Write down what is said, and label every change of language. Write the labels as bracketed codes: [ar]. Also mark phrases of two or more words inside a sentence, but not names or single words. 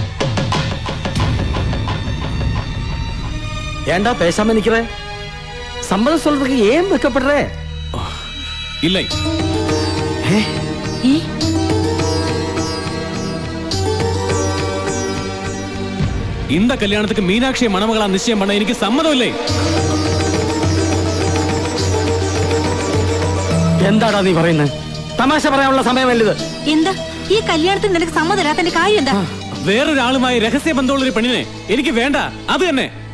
[ta] ஏண்டா பேசாம நிக்கிற? சம்மதம் சொல்றதுக்கு ஏன் வெக்கப்படுற? இல்லை. இந்த கல்யாணத்துக்கு மீனாட்சியை மணமகளா நிச்சயம் பண்ண எனக்கு சம்மதம் இல்லை. [ml] എന്താടാ നീ പറയുന്നത്? തമാശ പറയാനുള്ള സമയമല്ലത്. എന്താ ഈ കല്യാണത്തിന് നിനക്ക് സമ്മതമില്ലാത്തതിന്റെ കാര്യം എന്താ? വേറൊരാളുമായി രഹസ്യ ബന്ധമുള്ള ഒരു പെണ്ണിനെ എനിക്ക് വേണ്ട. അത് തന്നെ.